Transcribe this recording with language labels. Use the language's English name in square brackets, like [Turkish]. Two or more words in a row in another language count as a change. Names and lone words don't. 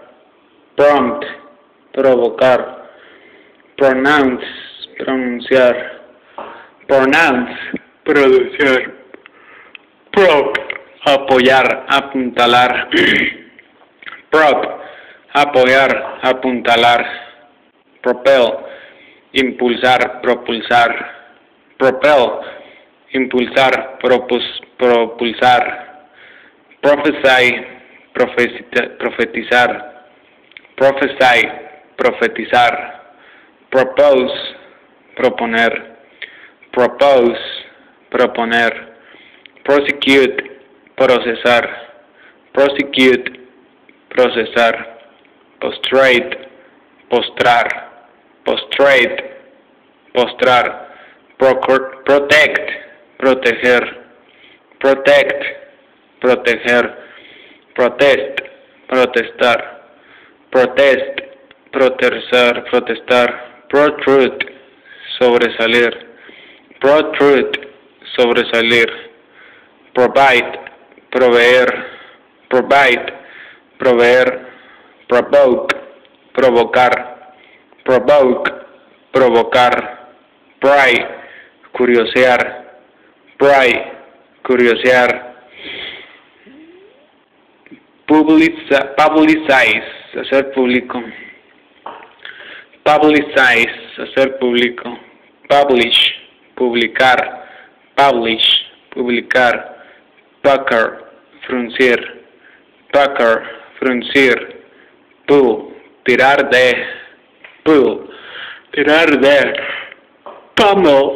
[Spanish] Prompt, provocar. Pronounce, pronunciar. Pronounce, pronunciar. Prop, apoyar, apuntalar. Prop, apoyar, apuntalar. Propel, impulsar, propulsar. Propel, impulsar, propulsar. Prophesy, profetizar. Prophesy, profetizar. Propose, proponer. Propose, proponer. Prosecute, procesar. Prosecute, procesar. Prostrate, postrar. Prostrate, postrar. Protect, proteger. [English] Protect, [Spanish] proteger. Protest, protestar. Protest, protestar. Protrude, sobresalir. Protrude, sobresalir. Provide, proveer. Provide, proveer. Provoke, provocar. Provoke, provocar. Pry, curiosear. Pry, curiosear. [English] Publicize, [Spanish] hacer público. Publicize, hacer público. Publish, publicar. Publish, publicar. Pucker, fruncir, pucker, fruncir, pull, tirar de, pull, tirar de, pummel,